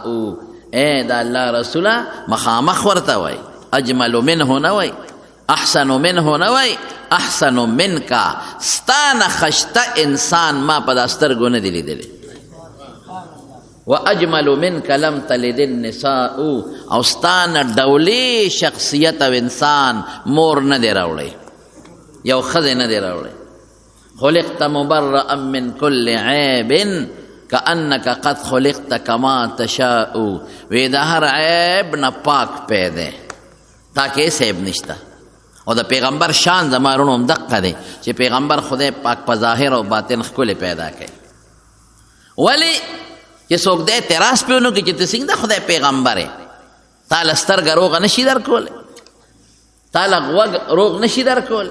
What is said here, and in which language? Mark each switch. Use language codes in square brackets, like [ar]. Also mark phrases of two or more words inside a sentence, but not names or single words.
[ps] اے دا [ar] الله رسوله [ps] مخامخ ورته وای، [ar] اجمل منه [ps] نه وای، [ar] احسن منه [ps] نه وای، [ar] احسن منک [ps] ستانه خشته انسان ما په دا سترګو نه دی لیدلی. [ar] واجمل منک لم تلد النساء، [ps] او ستانه ډولې شخصیت او انسان مور نه دی راوړی، یو ښځې نه دی راوړی. [ar] خلقت مبرأ من كل عیب کأنک قد خلقت کما تشاء. [ps] وی د هر عیب نه پاک پیدا تا کې هیڅ عیب نشته. او د پیغمبر شان زما وروڼو هم دقه دی چې پیغمبر خدای پاک په ظاهر او باطن ښکلی پیدا کوي. ولې چې څوک دی اعتراض پې ونه کړي چې ته څنګه د خدای پیغمبر یې، تا له سترګه روغه نشي درکولی، تا له غوږ روغ نشي درکولی.